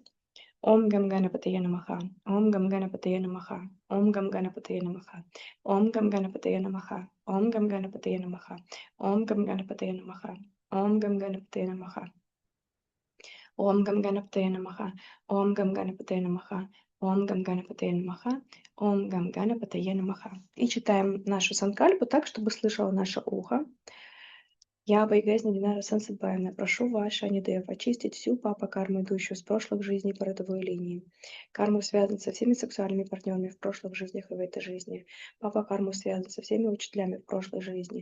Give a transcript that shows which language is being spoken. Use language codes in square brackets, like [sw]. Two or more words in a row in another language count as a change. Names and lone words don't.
[sa] ॐ गं गणपतये नमः, ॐ गं गणपतये नमः, ॐ गं गणपतये नमः, ॐ गं गणपतये नमः, ॐ गं गणपतये नमः, ॐ गं गणपतये नमः, ॐ गं गणपतये नमः, ॐ गं गणपतये नमः, ॐ गं गणपतये नमः, ॐ गं गणपतये नमः, ॐ गं गणपतये नमः. [ru] И читаем нашу санкальпу так, чтобы слышало наше ухо. Я, Байгезни Динара Сансадбаевна, прошу вас, Шанидев, очистить всю папа-карму, идущую с прошлых жизней по родовой линии. Карму связан со всеми сексуальными партнерами в прошлых жизнях и в этой жизни. Папа-карму связан со всеми учителями в прошлой жизни.